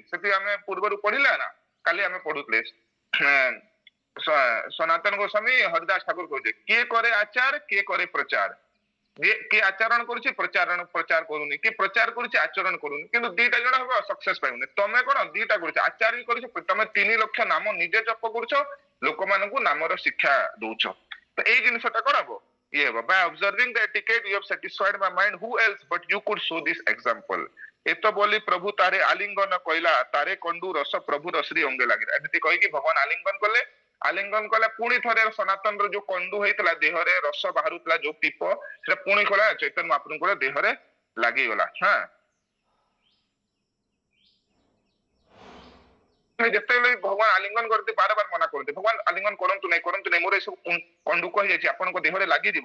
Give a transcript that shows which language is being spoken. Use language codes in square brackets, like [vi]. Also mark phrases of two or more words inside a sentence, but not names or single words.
[or] ସେଠି ଆମେ ପୂର୍ବରୁ ପଢିଲା ନା, କାଲି ଆମେ ପଢୁଥିଲେ ସନାତନ ଗୋସ୍ୱାମୀ ହରିଦାସ ଠାକୁର କହିଲେ କିଏ କରେ ଆଚାର କିଏ କରେ ପ୍ରଚାର। କିଏ ଆଚରଣ କରୁଛି ପ୍ରଚାର କରୁନି, କିଏ ପ୍ରଚାର କରୁଛି ଆଚରଣ କରୁନି, କିନ୍ତୁ ଦିଟା ଜଣ ହବ ସକ୍ସେସ ପାଇବନି। ତମେ କଣ ଦିଟା କରୁଛ? ଆଚାର ବି କରୁଛ, ତମେ 3 ଲକ୍ଷ ନାମ ନିଜେ ଜପ କରୁଛ, ଲୋକମାନଙ୍କୁ ନାମର ଶିକ୍ଷା ଦଉଛ। ତ ଏଇ ଜିନିଷଟା କଣ ହବ? ଇଏ ହବ। [en] by observing the etiquette you have satisfied my mind, who else but you could show this example। [or] ଏତ ବୋଲି ପ୍ରଭୁ ତାରେ ଆଲିଙ୍ଗନ କହିଲା, ତାରେ କଣ୍ଡୁ ରସ ପ୍ରଭୁର ଶ୍ରୀ ଅଙ୍ଗେ ଲାଗିଲା। ଏମିତି କହିକି ଭଗବାନ ଆଲିଙ୍ଗନ କଲେ। ଆଲିଙ୍ଗନ କଲେ ପୁଣି ଥରେ ସନାତନର ଯୋଉ କଣ୍ଡୁ ହେଇଥିଲା, ଦେହରେ ରସ ବାହାରୁଥିଲା ଯୋଉ ଟିପ, ସେଟା ପୁଣି କଲା ଚୈତନ୍ୟ ମହାପ୍ରଭୁଙ୍କର ଦେହରେ ଲାଗିଗଲା। ଯେତେବେଳେ ଭଗବାନ ଆଲିଙ୍ଗନ କରନ୍ତି ବାର ମନା କରନ୍ତି, ଭଗବାନ ଆଲିଙ୍ଗନ କରନ୍ତୁ ନାହିଁ, ମୋର ଏସବୁ କଣ୍ଡୁକ ହେଇଯାଇଛି, ଆପଣଙ୍କ ଦେହରେ ଲାଗିଯିବ।